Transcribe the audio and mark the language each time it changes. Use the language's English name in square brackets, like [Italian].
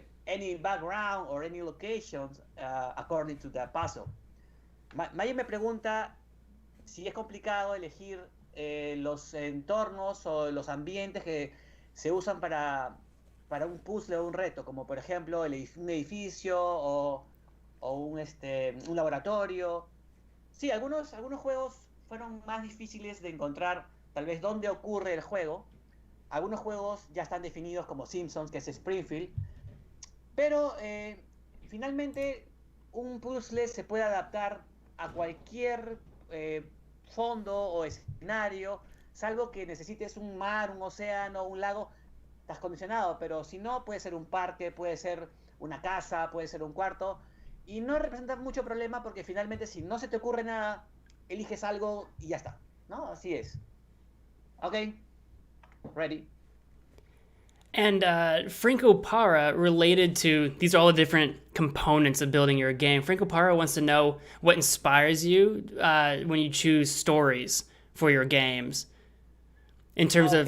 [English] any background or any locations according to the puzzle. [Spanish] Maya me pregunta si es complicado elegir los entornos o los ambientes que se usan para un puzzle o un reto, como por ejemplo un edificio o un laboratorio. Sí, algunos juegos fueron más difíciles de encontrar tal vez dónde ocurre el juego. Algunos juegos ya están definidos como Simpsons, que es Springfield, pero finalmente un puzzle se puede adaptar a cualquier fondo o escenario, salvo que necesites un mar, un océano, un lago, estás condicionado, pero si no, puede ser un parque, puede ser una casa, puede ser un cuarto, y no representa mucho problema porque finalmente si no se te ocurre nada, eliges algo y ya está, ¿no? Así es. [English] Ok, ready. And Franco Para, related to these are all the different components of building your game. Franco Para wants to know what inspires you when you choose stories for your games. In terms of,